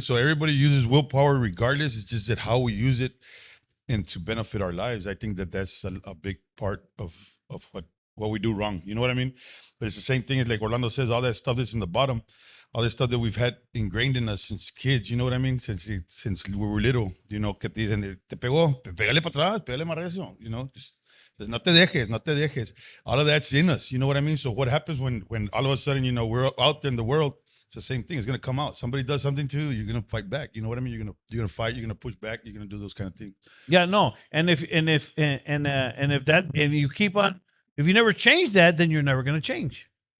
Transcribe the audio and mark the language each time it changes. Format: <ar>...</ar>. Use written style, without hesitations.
<en>So everybody uses willpower regardless. It's just that how we use it and to benefit our lives. I think that that's a big part of what what we do wrong. You know what I mean? But it's the same thing as like Orlando says, all that stuff that's in the bottom, all this stuff that we've had ingrained in us since kids. You know what I mean? Since we were little. You know,</en> <es>que te dicen, te pegó, pégale para atrás, pégale más recio.</es> <en>You know, just</en> <es>no te dejes, no te dejes.</es> <en>All of that's in us. You know what I mean? So what happens when all of a sudden, you know, we're out there in the world? It's the same thing. It's gonna come out. Somebody does something to you, you're gonna fight back. You know what I mean? You're gonna fight. You're gonna push back. You're gonna do those kind of things. Yeah, no. And if you keep on, if you never change that, then you're never going to change.</en>